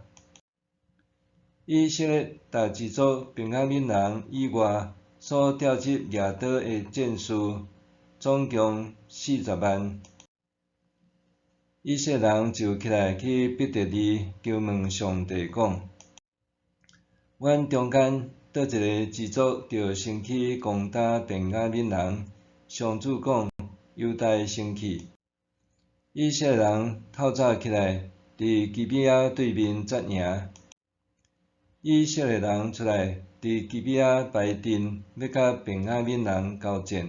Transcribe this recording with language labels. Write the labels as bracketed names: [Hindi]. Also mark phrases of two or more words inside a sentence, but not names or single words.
[Min Nan Chinese] 以色列逐支族便雅悯人以外所调集亚刀的战士，总共40万。以色列人就起来去伯特利求问上帝讲：阮中间倒一个支族着先去攻打便雅悯人？上主讲：犹大先去。以色列人透早起来，伫基比亚对面扎营。以色列人出来伫基比亚排阵，要甲便雅悯人交战。